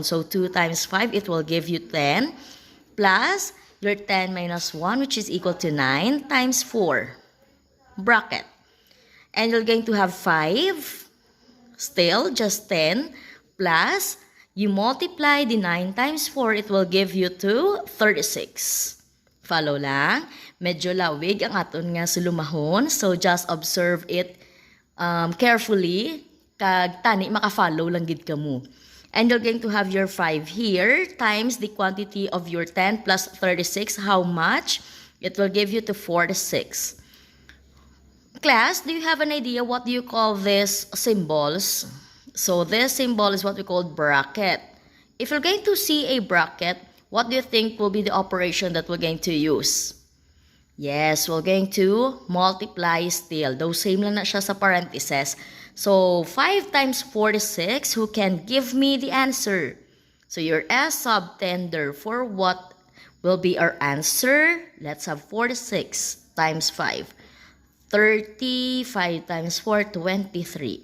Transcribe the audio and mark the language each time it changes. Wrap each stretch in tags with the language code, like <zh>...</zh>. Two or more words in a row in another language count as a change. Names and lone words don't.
<en>So 2 times 5, it will give you 10. Plus your 10 minus 1, which is equal to 9 times 4. Bracket. And you're going to have 5. Still, just 10. Plus, you multiply the 9 times 4, it will give you to 36.</en> <hil>Follow lang. Medyo lawig ang aton nga sulumahon.</hil> <en>So, just observe it carefully.</en> <hil>Kag tani, maka-follow lang gid kamo.</hil> <en>And you're going to have your 5 here times the quantity of your 10 plus 36. How much? It will give you to 46. Class, do you have an idea what do you call these symbols? So this symbol is what we call bracket. If you're going to see a bracket, what do you think will be the operation that we're going to use? Yes, we're going to multiply still. Though same</en> <hil>lang na siya sa parentheses.</hil> <en>So 5 times 46, who can give me the answer? So your S sub 10, therefore, what will be our answer? Let's have 46 times 5. 30, 5 times 4, 23.</en>